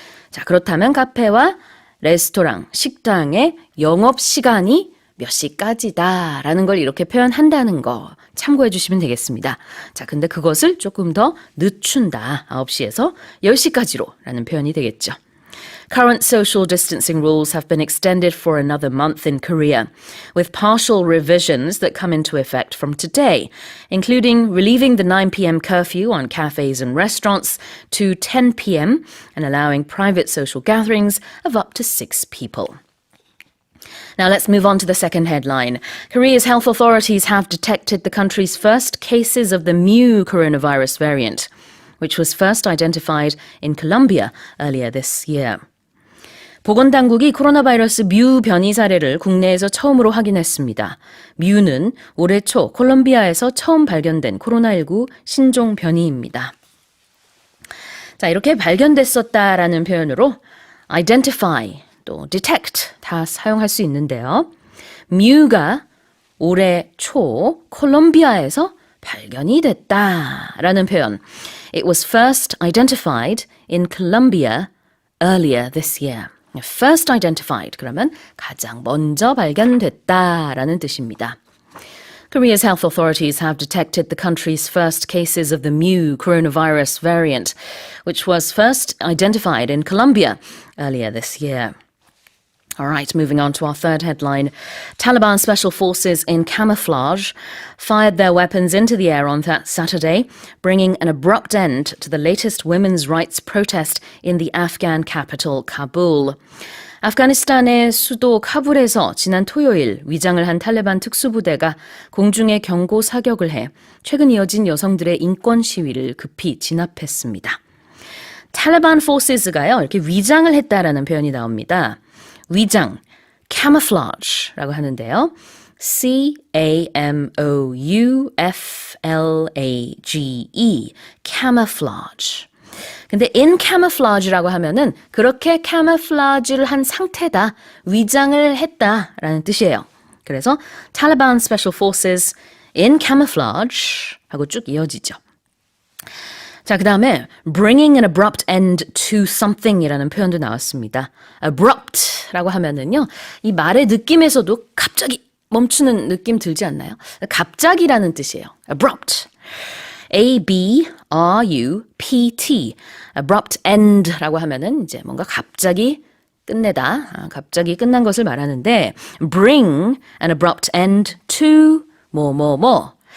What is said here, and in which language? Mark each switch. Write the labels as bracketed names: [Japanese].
[Korean] 자, 그렇다면 카페와 레스토랑, 식당의 영업시간이 몇 시까지다라는 걸 이렇게 표현한다는 거 참고해 주시면 되겠습니다. 자, 근데 그것을 조금 더 늦춘다. 9시에서 10시까지로 라는 표현이 되겠죠. [English] Current social distancing rules have been extended for another month in Korea, with partial revisions that come into effect from today, including relieving the 9 p.m. curfew on cafes and restaurants to 10 p.m. and allowing private social gatherings of up to 6 people. Now let's move on to the second headline. Korea's health authorities have detected the country's first cases of the Mu coronavirus variant, which was first identified in Colombia earlier this year. [Korean] 보건당국이 코로나 바이러스 뮤 변이 사례를 국내에서 처음으로 확인했습니다. 뮤는 올해 초 콜롬비아에서 처음 발견된 코로나19 신종 변이입니다. 자, 이렇게 발견됐었다라는 표현으로 identify, 또 detect 다 사용할 수 있는데요. 뮤가 올해 초 콜롬비아에서 발견이 됐다라는 표현. [English] It was first identified in Colombia earlier this year. [Korean] First identified, 그러면 가장 먼저 발견됐다라는 뜻입니다. [English] Korea's health authorities have detected the country's first cases of the Mu coronavirus variant, which was first identified in Colombia earlier this year. All right, moving on to our third headline. Taliban special forces in camouflage fired their weapons into the air on that Saturday, bringing an abrupt end to the latest women's rights protest in the Afghan capital, Kabul. [Korean] 아프가니스탄의 수도 카불에서 지난 토요일 위장을 한 탈레반 특수부대가 공중에 경고 사격을 해 최근 이어진 여성들의 인권 시위를 급히 진압했습니다. 탈레반 포스가요, 이렇게 위장을 했다라는 표현이 나옵니다. 위장, camouflage라고 하는데요. [English] C-A-M-O-U-F-L-A-G-E, camouflage. [Korean] 근데 in camouflage라고 하면은 그렇게 camouflage를 한 상태다, 위장을 했다라는 뜻이에요. 그래서 [English] Taliban Special Forces in camouflage [Korean] 하고 쭉 이어지죠. 자, 그 다음에 [English] bringing an abrupt end to something [Korean] 이라는 표현도 나왔습니다. abrupt라고 하면은요, 이 말의 느낌에서도 갑자기 멈추는 느낌 들지 않나요? 갑자기라는 뜻이에요. abrupt. A-B-R-U-P-T. abrupt end라고 하면은 이제 뭔가 갑자기 끝내다, 갑자기 끝난 것을 말하는데 [English] bring an abrupt end to [Korean] 뭐뭐뭐.